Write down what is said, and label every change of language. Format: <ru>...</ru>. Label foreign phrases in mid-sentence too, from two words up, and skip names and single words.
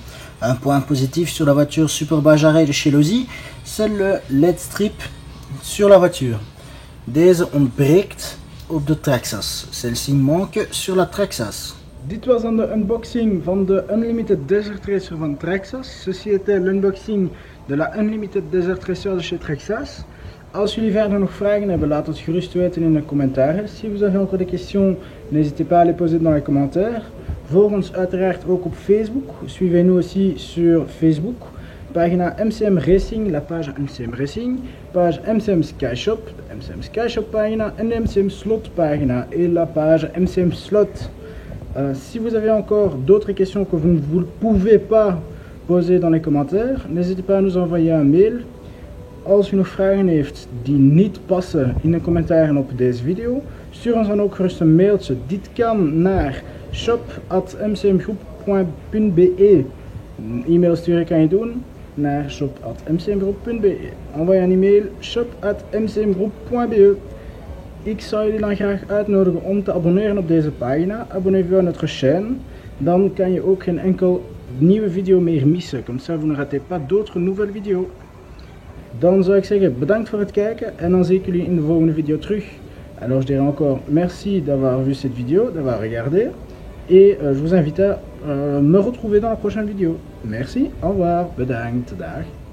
<fr>Un point positif sur la voiture Super Bajare de chez Losi, c'est le ledstrip sur la voiture.</fr> <nl>Deze ontbreekt op de Traxxas.</nl> <fr>Celle-ci manque sur la Traxxas.</fr> <nl>Dit was dan de unboxing van de Unlimited Desert Racer van Traxxas.</nl> <fr>Ceci était l'unboxing de la Unlimited Desert Racer de chez Traxxas.</fr> <nl>Als jullie verder nog vragen hebben, laat het gerust weten in de commentaires.</nl> <fr>Si vous avez encore des questions, n'hésitez pas à les poser dans les commentaires.</fr> <nl>Volg ons uiteraard ook op Facebook.</nl> <fr>Suivez-nous aussi sur Facebook. Pagina MCM Racing, la page MCM Racing.</fr> <nl>Page MCM Sky Shop, de MCM Sky Shop pagina. En de MCM Slot pagina</nl> <fr>et la page MCM Slot. Si vous avez encore d'autres questions que vous ne pouvez pas poser dans les commentaires, n'hésitez pas à nous envoyer un mail.</fr> <nl>Als u nog vragen heeft die niet passen in de commentaren op deze video, stuur ons dan ook gerust een mailtje. Dit kan naar shop@mcmgroep.be. Een e-mail sturen kan je doen naar shop@mcmgroep.be. Envoie een e-mail shop@mcmgroep.be. Ik zou jullie dan graag uitnodigen om te abonneren op deze pagina.</nl> <fr>Abonnez-vous à notre chaîne.</fr> <nl>Dan kan je ook geen enkel nieuwe video meer missen.</nl> <fr>Comme ça vous ne ratez pas d'autres nouvelles vidéos.</fr> <nl>Dan zou ik zeggen bedankt voor het kijken en dan zie ik jullie in de volgende video terug.</nl> <fr>Alors je dirais encore merci d'avoir vu cette vidéo, d'avoir regardé et je vous invite à me retrouver dans la prochaine vidéo. Merci, au revoir,</fr> <nl>bedankt, dag.</nl>